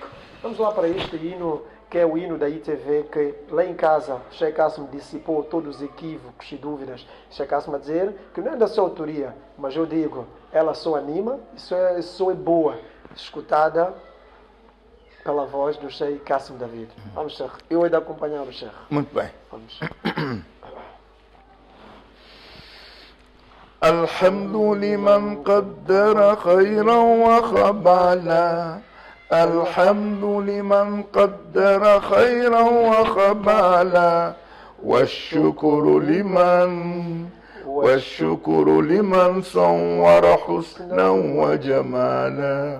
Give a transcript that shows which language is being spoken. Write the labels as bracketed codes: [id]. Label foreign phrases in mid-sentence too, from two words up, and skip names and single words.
[pt] Vamos lá para este hino, que é o hino da ITV, que lá em casa Sheikh Hassan dissipou todos os equívocos e dúvidas. Sheikh Hassan a dizer que não é da sua autoria, mas eu digo, ela só anima, só é boa, escutada pela voz do Sheikh Hassan David. Vamos, Sheikh. Eu hei de acompanhar o Sheikh. Muito bem. Vamos. [ar] الحمد لمن قدر خيرا وخبالا الحمد لمن قدر خيرا وخبالا، والشكر لمن صور حسنا وجمالا.